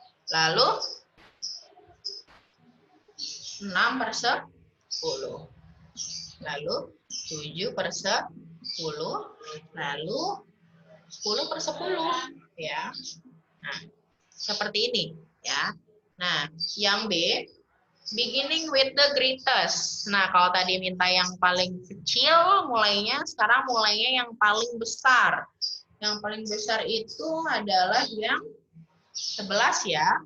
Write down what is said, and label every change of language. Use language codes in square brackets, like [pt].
[id] Lalu 6/10. Lalu 7/10. Lalu 10/10 ya. Nah, seperti ini ya. Nah, yang B [en] Beginning with the greatest. [id] Nah, kalau tadi minta yang paling kecil mulainya, sekarang mulainya yang paling besar. Yang paling besar itu adalah yang 11 ya.